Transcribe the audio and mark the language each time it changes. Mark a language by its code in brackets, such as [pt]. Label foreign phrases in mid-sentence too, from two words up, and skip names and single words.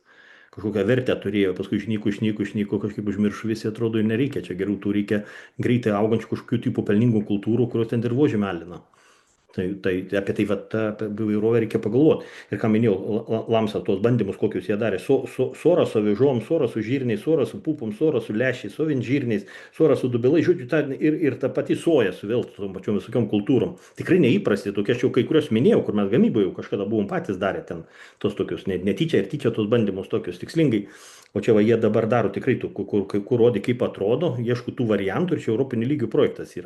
[lt] Kažkokią vertę turėjo, paskui išnyko, kažkaip užmiršo visi, atrodo, ir nereikia, čia geriau tų reikia greitai augančių kažkokių tipų pelningų kultūrų, kurios ten dirvožemį alina. Tai apie tai apie įvairovę reikia pagalvoti. Ir ką minėjau, Lamsas tuos bandymus, kokius jie darė. Sora su avižom, sora su žirniais, sora su pupom, sora su lešiais, su žirniais, sora su dubilai, žodžiu, ir ta pati soja su vėl tom pačiom visokiom kultūrom. Tikrai neįprasti, tokie aš jau kai kurios minėjau, kur mes gamyboje jau kažkada buvom patys darę ten tos tokius, netyčia ir tyčia tos bandymus tokius tikslingai. O čia va jie dabar daro tikrai, kur rodė, kaip atrodo, ieško tų variantų ir čia Europinių lygių projektas yra.